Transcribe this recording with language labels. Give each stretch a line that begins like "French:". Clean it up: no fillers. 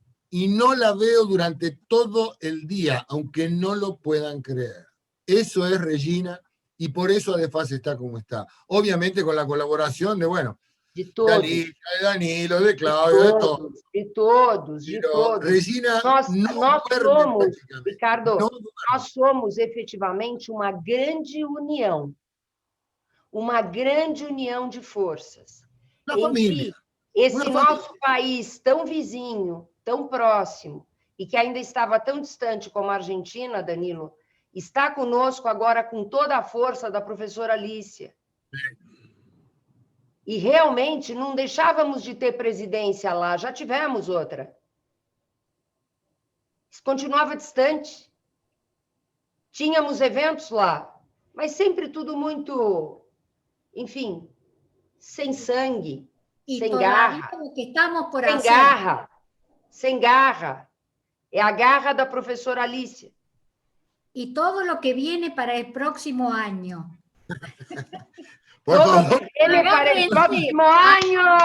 Spanish: Y no la veo durante todo el día, aunque no lo puedan creer. Eso es Regina, y por eso Adefas está como está. Obviamente con la colaboración de, de todos. De Danilo, de Claudio, de todos. De todos, de todos. Regina
Portuguese: nós somos, Ricardo, não nós somos efetivamente uma grande união de forças. Uma família. Esse nosso país tão vizinho, tão próximo, e que ainda estava tão distante como a Argentina, Danilo, está conosco agora com toda a força da professora Alicia. E realmente não deixávamos de ter presidência lá, já tivemos outra. Continuava distante. Tínhamos eventos lá, mas sempre tudo muito, enfim, sem sangue, sem garra. Sem garra. É a garra da professora Alicia.
Spanish: Y todo lo que viene para el próximo año. Todo lo que viene para el próximo año.